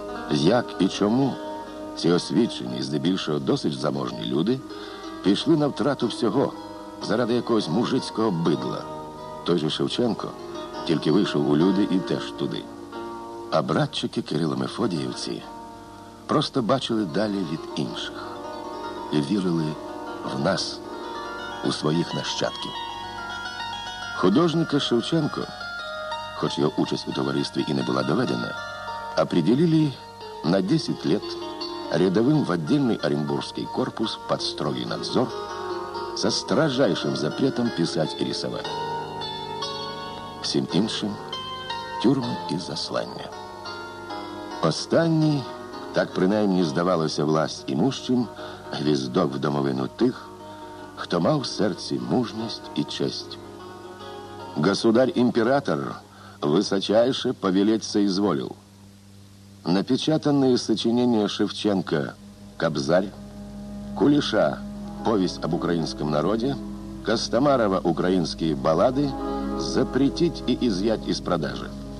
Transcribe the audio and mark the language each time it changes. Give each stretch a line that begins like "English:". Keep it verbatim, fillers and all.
Ukrainian: Як і чому ці освічені, здебільшого досить заможні люди пішли на втрату всього заради якогось мужицького бидла? Той же Шевченко тільки вийшов у люди і теж туди. А братчики Кирило-Мефодіївці просто бачили далі від інших і вірили в нас, у своїх нащадків. Художника Шевченко, хоч його участь у товаристві
Russian: и не была доведена, определили на десять лет рядовым в отдельный Оренбургский корпус под строгий надзор со строжайшим запретом писать и рисовать.
Ukrainian: Всім іншим – тюрми і заслання. Останній, так принаймні здавалося власть імущим, гвіздок в домовину тих, хто мав в серці мужність і честь.
Russian: Государь-император высочайше повелеть соизволил. Напечатанные сочинения Шевченко «Кобзарь», Кулиша «Повесть об украинском народе», Костомарова «Украинские баллады» запретить и изъять из продажи.